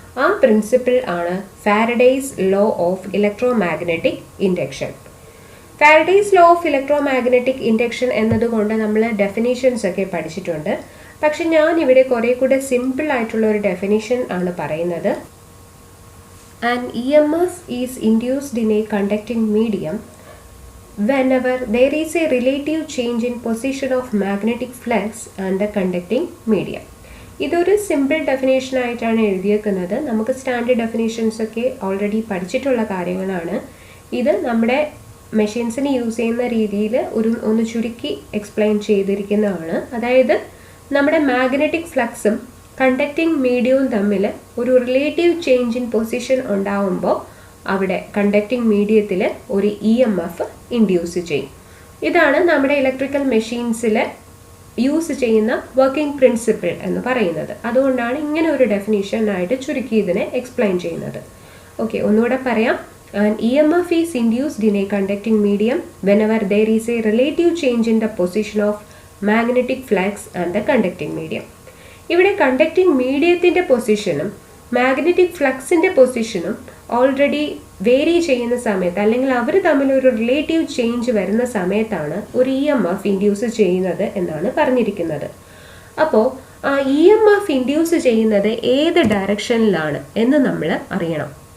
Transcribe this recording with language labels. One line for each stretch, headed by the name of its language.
Malayalam: ആ പ്രിൻസിപ്പിൾ ആണ് Faraday's law of electro magnetic induction. Faraday's law of electro magnetic induction എന്നതുകൊണ്ട് നമ്മൾ definitions ഒക്കെ പഠിച്ചിട്ടുണ്ട്. പക്ഷെ ഞാൻ ഇവിടെ കുറേ കൂടെ സിമ്പിൾ ആയിട്ടുള്ള ഒരു ഡെഫിനിഷൻ ആണ് പറയുന്നത്.
English: An EMF is induced in a conducting medium whenever there is a relative change in position of magnetic flux and the conducting medium.
Malayalam: ഇതൊരു സിമ്പിൾ ഡെഫിനേഷൻ ആയിട്ടാണ് എഴുതിയേക്കുന്നത്. നമുക്ക് സ്റ്റാൻഡേർഡ് ഡെഫിനേഷൻസ് ഒക്കെ ഓൾറെഡി പഠിച്ചിട്ടുള്ള കാര്യങ്ങളാണ്. ഇത് നമ്മുടെ മെഷീൻസിന് യൂസ് ചെയ്യുന്ന രീതിയിൽ ഒന്ന് ചുരുക്കി എക്സ്പ്ലെയിൻ ചെയ്തിരിക്കുന്നതാണ്. അതായത് നമ്മുടെ മാഗ്നറ്റിക് ഫ്ലക്സും കണ്ടക്റ്റിംഗ് മീഡിയവും തമ്മിൽ ഒരു റിലേറ്റീവ് ചേഞ്ച് ഇൻ പൊസിഷൻ ഉണ്ടാവുമ്പോൾ അവിടെ കണ്ടക്റ്റിംഗ് മീഡിയത്തിൽ ഒരു EMF ഇൻഡ്യൂസ് ചെയ്യും. ഇതാണ് നമ്മുടെ ഇലക്ട്രിക്കൽ മെഷീൻസിൽ യൂസ് ചെയ്യുന്ന വർക്കിംഗ് പ്രിൻസിപ്പിൾ എന്ന് പറയുന്നത്. അതുകൊണ്ടാണ് ഇങ്ങനെ ഒരു ഡെഫിനിഷനായിട്ട് ചുരുക്കി ഇതിനെ എക്സ്പ്ലെയിൻ ചെയ്യുന്നത്. ഓക്കെ, ഒന്നുകൂടെ പറയാം.
English: An EMF is induced in a conducting medium whenever there is a relative change in the position of magnetic flux and the conducting medium.
Malayalam: ഇവിടെ കണ്ടക്റ്റിംഗ് മീഡിയത്തിൻ്റെ പൊസിഷനും മാഗ്നറ്റിക് ഫ്ലക്സിൻ്റെ പൊസിഷനും ഓൾറെഡി വേരി ചെയ്യുന്ന സമയത്ത്, അല്ലെങ്കിൽ അവർ തമ്മിൽ ഒരു റിലേറ്റീവ് ചേഞ്ച് വരുന്ന സമയത്താണ് ഒരു EMF ഇൻഡ്യൂസ് ചെയ്യുന്നത് എന്നാണ് പറഞ്ഞിരിക്കുന്നത്. അപ്പോൾ ആ EMF ഇൻഡ്യൂസ് ചെയ്യുന്നത് ഏത് ഡയറക്ഷനിലാണ് എന്ന് നമ്മൾ അറിയണം.